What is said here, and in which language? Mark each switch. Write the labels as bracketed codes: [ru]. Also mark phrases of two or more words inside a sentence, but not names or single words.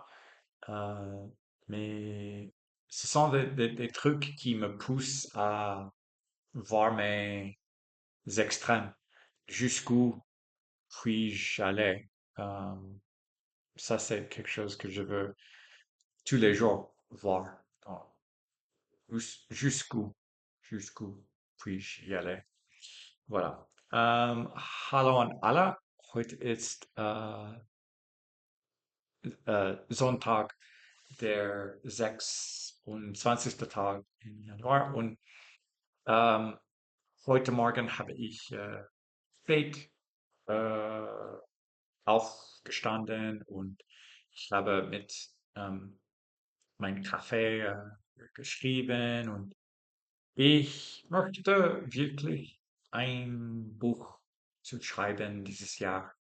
[fr] Euh, mais ce sont des trucs qui me poussent à voir mes extrêmes. Jusqu'où puis-je aller? Euh, Ça, c'est quelque chose que je veux tous les jours voir. Donc, jusqu'où, jusqu'où puis-je y aller? Voilà. [de] Hallo an alle. Heute ist Sonntag, der 26. Tag im Januar. Und ähm, heute Morgen habe ich spät äh, aufgestanden und ich habe mit meinem Kaffee geschrieben und ich möchte wirklich ein Buch zu schreiben dieses Jahr.